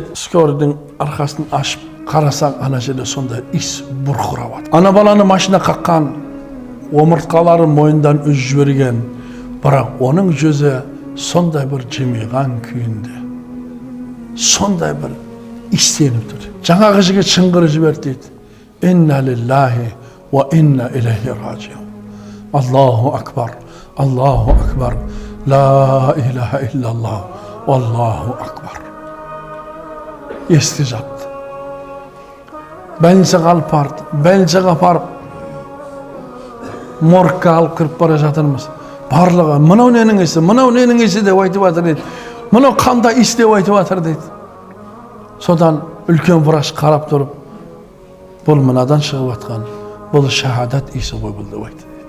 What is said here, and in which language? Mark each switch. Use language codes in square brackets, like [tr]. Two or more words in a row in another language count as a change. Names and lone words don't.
[kk] Скорыйдың арқасын ашып қарасаң, ана жерде сондай ис бұрқырап жатыр. Ана баланы машина қаққан, омыртқалары мойындан үзіп жіберген. Бірақ оның жүзі сондай бір жымиған күйінде, сондай бір істеніп тұр. Жаңағы жігіт шыңғырып жіберді дейді. [ar] إنا لله وإنا إليه راجعون. الله أكبر الله أكبر لا إله إلا الله الله أكبر. [kk] Ести жатты. Больницаға алып барды, больницаға апарып, моргқа алып кіріп бара жатырмыз. Барлығы, мынау ненің ісі, мынау ненің ісі деп айтып жатыр дейді. Мынау қандай іс деп айтып жатыр дейді. Содан үлкен врач қарап тұрып, бұл мынадан шығып жатқан, бұл шахадат исі ғой бұл деп айтты дейді.